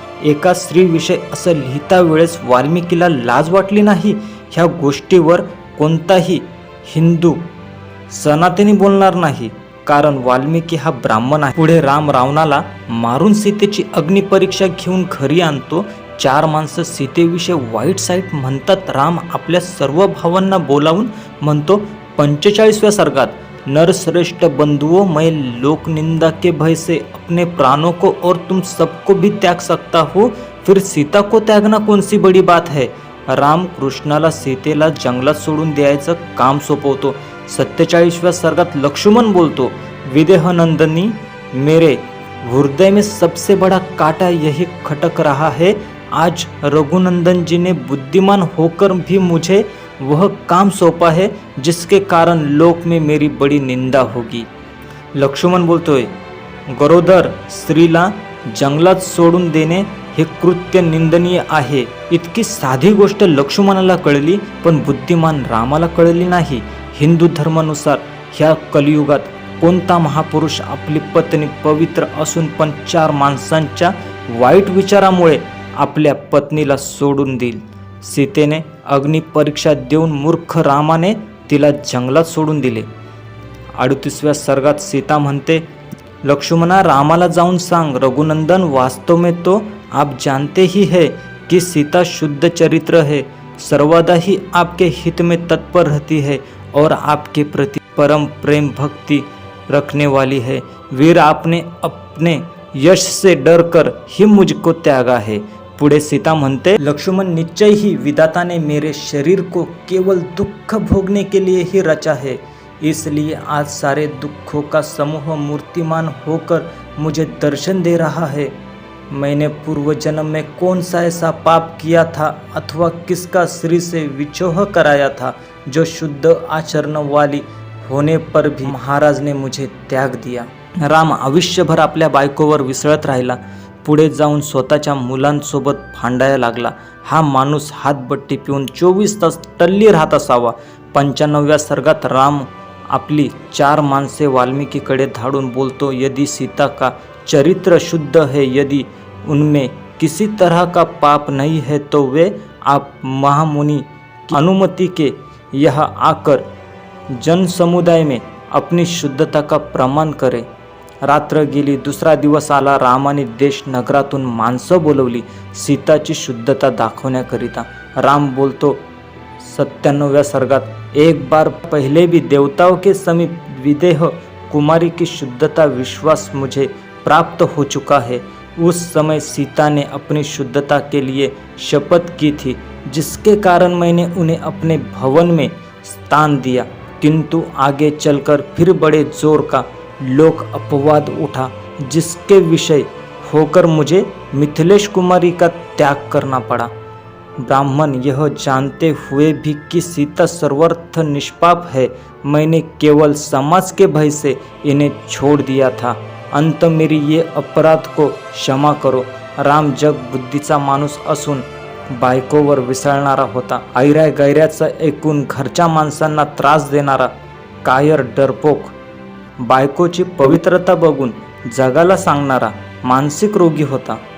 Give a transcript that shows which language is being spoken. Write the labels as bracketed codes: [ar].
[mr] एका स्त्रीविषयी असं लिहिता वेळेस वाल्मिकीला लाज वाटली नाही. ह्या गोष्टीवर कोणताही हिंदू सनातनी बोलणार नाही, कारण वाल्मिकी हा ब्राह्मण आहे. पुढे राम रावणाला मारून सीतेची अग्निपरीक्षा घेऊन घरी आणतो. 4 माणसं सीतेविषयी वाईट साईट म्हणतात. राम आपल्या सर्व भावांना बोलावून म्हणतो, 45व्या सर्गात, [hi] नरश्रेष्ठ बंधुओं, मैं लोक निंदा के भय से अपने प्राणों को और तुम सबको भी त्याग सकता हूँ, फिर सीता को त्यागना कौन सी बड़ी बात है. [mr] राम कृष्णाला सीतेला जंगलात सोडून द्यायचं काम सोपवतो. 47व्या सर्गात लक्ष्मण बोलतो, [hi] विदेहनंदनी, मेरे हृदय में सबसे बड़ा कांटा यही खटक रहा है. आज रघुनंदन जी ने बुद्धिमान होकर भी मुझे वह काम सौंपा है जिसके कारण लोक में मेरी बड़ी निंदा होगी. [mr] लक्ष्मण बोलतोय, गरोदर स्त्रीला जंगलात सोडून देणे हे कृत्य निंदनीय आहे. इतकी साधी गोष्ट लक्ष्मणाला कळली पण बुद्धिमान रामाला कळली नाही. हिंदू धर्मानुसार ह्या कलियुगात कोणता महापुरुष आपली पत्नी पवित्र असून पण 4 माणसांच्या वाईट विचारामुळे आपल्या पत्नीला सोडून देईल. सीतेने अग्निपरीक्षा देऊन मूर्ख रामाने तिला जंगलात सोडून दिले. 38व्या सर्गात सीता म्हणते, लक्ष्मणा, रामाला जाऊन सांग, [hi] रघुनंदन, वास्तव में तो आप जानते ही है कि सीता शुद्ध चरित्र है, सर्वदा ही आपके हित में तत्पर रहती है और आपके प्रति परम प्रेम भक्ति रखने वाली है. वीर, आपने अपने यश से डर कर ही मुझको त्यागा है. [mr] पुढे सीता म्हणते, [hi] लक्ष्मण, निश्चय ही विधाता ने मेरे शरीर को केवल दुख भोगने के लिए ही रचा है, इसलिए आज सारे दुखों का समूह मूर्तिमान होकर मुझे दर्शन दे रहा है. मैंने पूर्व जन्म में कौन सा ऐसा पाप किया था अथवा किसका स्त्री से विछोह कराया था जो शुद्ध आचरण वाली होने पर भी महाराज ने मुझे त्याग दिया. [mr] राम आयुष्यभर आपल्या बायकोवर विसळत राहिला. पुढे जाऊन स्वतःच्या मुलांसोबत भांडायला लागला. हा माणूस हातबट्टी पिऊन 24 तास टल्ली राहत असावा. 95व्या सर्गात राम आपली 4 माणसे वाल्मिकीकडे धाडून बोलतो, [hi] यदि सीता का चरित्र शुद्ध है, यदि उनमें किसी तरह का पाप नहीं है तो वे आप महामुनि की अनुमति के यहाँ आकर जन समुदाय में अपनी शुद्धता का प्रमाण करें. [mr] रात्र गेली, दुसरा दिवस आला. रामाने देश नगरातून माणसं बोलवली सीताची शुद्धता दाखवण्याकरिता. राम बोलतो 97व्या सर्गात, [hi] एक बार पहले भी देवताओं के समीप विदेह कुमारी की शुद्धता विश्वास मुझे प्राप्त हो चुका है. उस समय सीता ने अपनी शुद्धता के लिए शपथ की थी, जिसके कारण मैंने उन्हें अपने भवन में स्थान दिया. किंतु आगे चलकर फिर बड़े जोर का लोक अपवाद उठा, जिसके विषय होकर मुझे मिथिलेश कुमारी का त्याग करना पड़ा. ब्राह्मण यह जानते हुए भी कि सीता सर्वर्थ निष्पाप है, मैंने केवल समाज के भय से इन्हें छोड़ दिया था. अंत मेरी ये अपराध को क्षमा करो. [mr] राम जग बुद्धीचा माणूस असून बायकोवर विसळणारा होता. ऐऱ्या गैऱ्याचं ऐकून घरच्या माणसांना त्रास देणारा कायर डरपोक, बायकोची पवित्रता बघून जगाला सांगणारा मानसिक रोगी होता.